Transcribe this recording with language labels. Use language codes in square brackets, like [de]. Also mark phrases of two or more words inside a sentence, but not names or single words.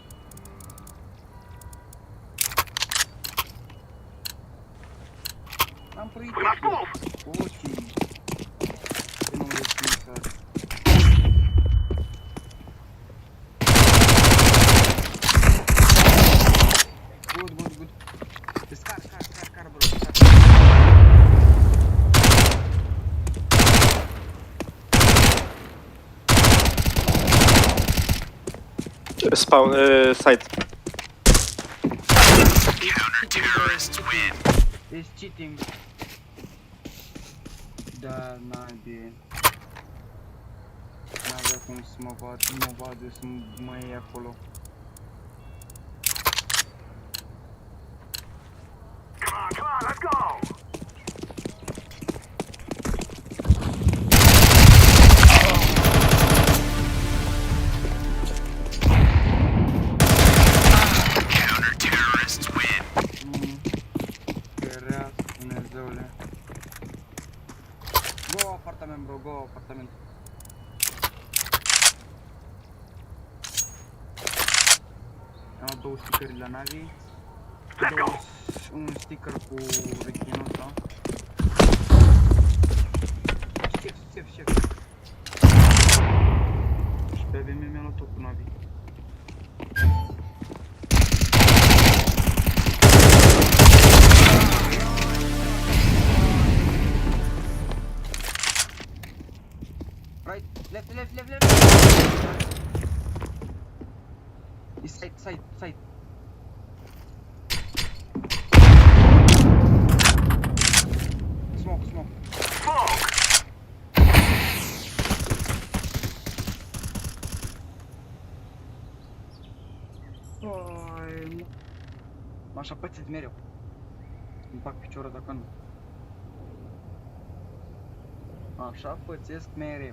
[ro] Am proiect. [en] We must move. [ro] Ok. Eu nu le știu să... [en] Good. Scar, bro. Scar. Spawn, site. [ro] Ești cheating. Da, n-ai. N-avea cum să mă vad eu să mă iei acolo. [en] Come on, let's go! Counter-terrorists win. [ro] Rea, Dumnezeule. [en] Go apartament, bro, go apartament. [ro] Am 2 stickeri la navi. Un sticker cu rechinul ăsta. Șef. Și pe VM mi-a luat tot cu navi. [en] Right, left. Is side. Smoke. Smoke! [ro] Oi, așa pățit mereu. Îmi fac piciorul dacă nu. Așa pățesc mereu.